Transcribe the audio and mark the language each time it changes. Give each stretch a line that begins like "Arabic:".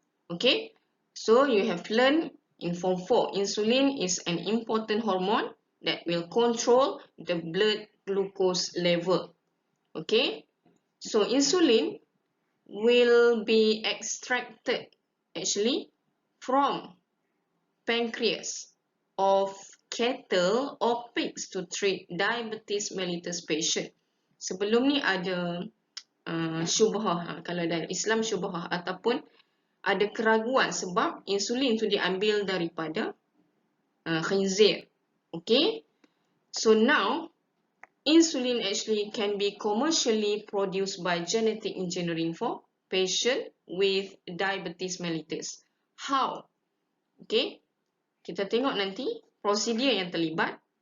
English: Okay, so you have learned in Form 4, insulin is an important hormone that will control the blood glucose level. Okay, so insulin will be extracted actually from pancreas of cattle or pigs to treat diabetes mellitus patient.
Malay: sebelum ni ada syubhah, kalau dalam Islam syubhah, ataupun ada keraguan sebab insulin tu diambil daripada khinzir.
English: Okay, so now insulin actually can be commercially produced by genetic engineering for patient with diabetes mellitus. How?
Malay: Okay, kita tengok nanti prosedur yang terlibat.